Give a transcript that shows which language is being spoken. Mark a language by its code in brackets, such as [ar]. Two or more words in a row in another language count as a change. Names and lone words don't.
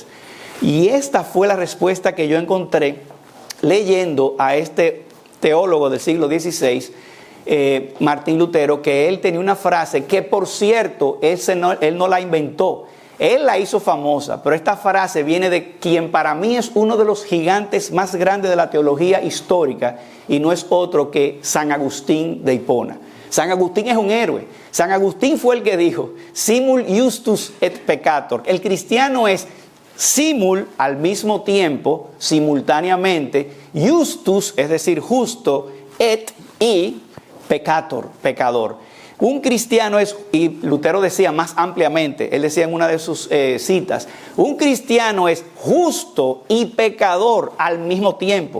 [es] Y esta fue la respuesta que yo encontré leyendo a este teólogo del siglo XVI, Martín Lutero, que él tenía una frase que, por cierto, él no la inventó, él la hizo famosa, pero esta frase viene de quien para mí es uno de los gigantes más grandes de la teología histórica, y no es otro que San Agustín de Hipona. San Agustín es un héroe. San Agustín fue el que dijo, [la] simul justus et peccator. [es] El cristiano es simul, al mismo tiempo, simultáneamente, justus, es decir, justo, et, y peccator, pecador. Un cristiano es, y Lutero decía más ampliamente, él decía en una de sus citas, un cristiano es justo y pecador al mismo tiempo.